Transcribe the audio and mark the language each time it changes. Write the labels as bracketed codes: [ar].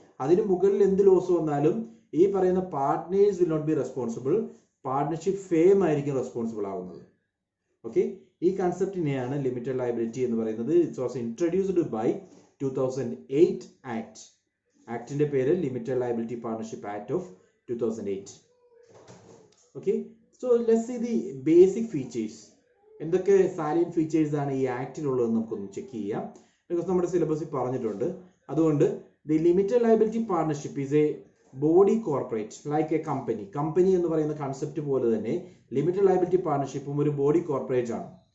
[ml] അതിന് മുകളിൽ എന്ത് ലോസ് വന്നാലും ഈ പറയുന്ന partners [en] will not be responsible, [ml] partnership firm ആയിരിക്കും റെസ്പോൺസിബിൾ ആവുന്നത്. ഓക്കെ, ഈ കൺസെപ്റ്റിനെയാണ് ലിമിറ്റഡ് ലയബിലിറ്റി എന്ന് പറയുന്നത്. [en] It was introduced by 2008 act. [ml] ആക്ടിന്റെ പേര് limited liability partnership act of 2008. Okay, [en] So let's see the basic features. [ml] എന്തൊക്കെ സാലിയന്റ് ഫീച്ചേഴ്സ് ആണ് ഈ ആക്ടിലുള്ളതെന്ന് നമുക്കൊന്ന് ചെക്ക് ചെയ്യാം. [en] because [ml] നമ്മുടെ സിലബസിൽ പറഞ്ഞിട്ടുണ്ട്. അതുകൊണ്ട് [en] The limited liability partnership is a body corporate like a company. [ml] Company എന്ന് പറയുന്ന കൺസെപ്റ്റ് പോലെ തന്നെ ലിമിറ്റഡ് ലയബിലിറ്റി പാർട്ണർഷിപ്പും ഒരു ബോഡി കോർപ്പറേറ്റ് ആണ്.